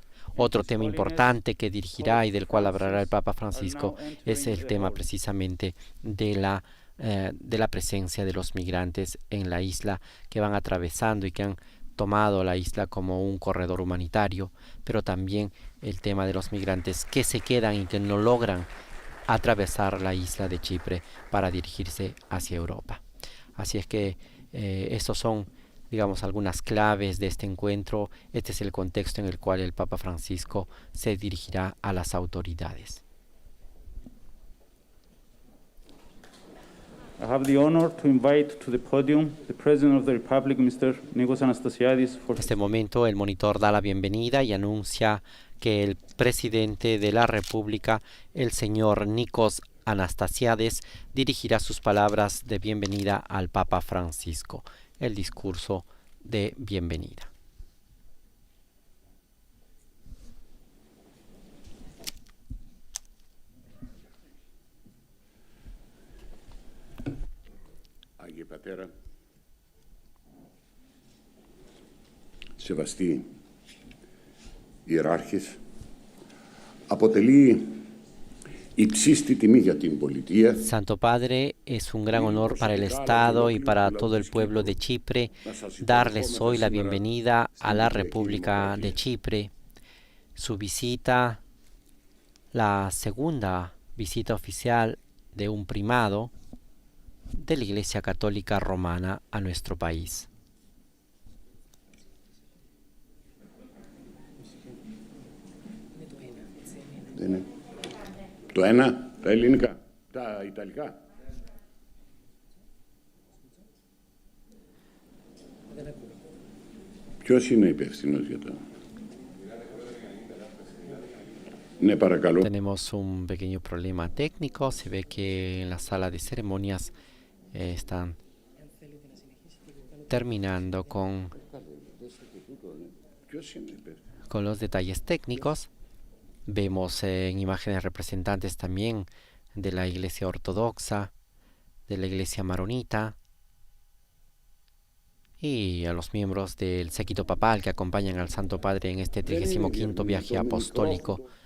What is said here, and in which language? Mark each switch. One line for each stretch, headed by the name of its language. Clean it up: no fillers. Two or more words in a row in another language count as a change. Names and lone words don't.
Spanish: Otro tema importante que dirigirá y del cual hablará el Papa Francisco es el tema precisamente de la presencia de los migrantes en la isla, que van atravesando y que han tomado la isla como un corredor humanitario, pero también el tema de los migrantes que se quedan y que no logran atravesar la isla de Chipre para dirigirse hacia Europa. Así es que estos son, digamos, algunas claves de este encuentro. Este es el contexto en el cual el Papa Francisco se dirigirá a las autoridades.
English: I have the honor to invite to the podium the President of the Republic, Mr. Nikos Anastasiadis.
Spanish: En este momento el monitor da la bienvenida y anuncia que el presidente de la República, el señor Nikos Anastasiadis, dirigirá sus palabras de bienvenida al Papa Francisco, el discurso de bienvenida.
Greek: Άγιε Πατέρα, σεβαστοί ιεράρχες, αποτελεί υψίστη τιμή για την πολιτεία.
Spanish: Santo Padre, es un gran honor para el Estado y para todo el pueblo de Chipre darles hoy la bienvenida a la República de Chipre. Su visita, la segunda visita oficial de un primado de la Iglesia Católica Romana a nuestro país.
Greek: Το ένα, τα ελληνικά, τα ιταλικά. Ποιος είναι υπεύθυνος για το... Ναι, παρακαλώ.
Spanish: Tenemos un pequeño problema técnico. Se ve que en la sala de ceremonias están terminando con los detalles técnicos. Vemos en imágenes representantes también de la Iglesia Ortodoxa, de la Iglesia Maronita y a los miembros del séquito papal que acompañan al Santo Padre en este 35º viaje apostólico.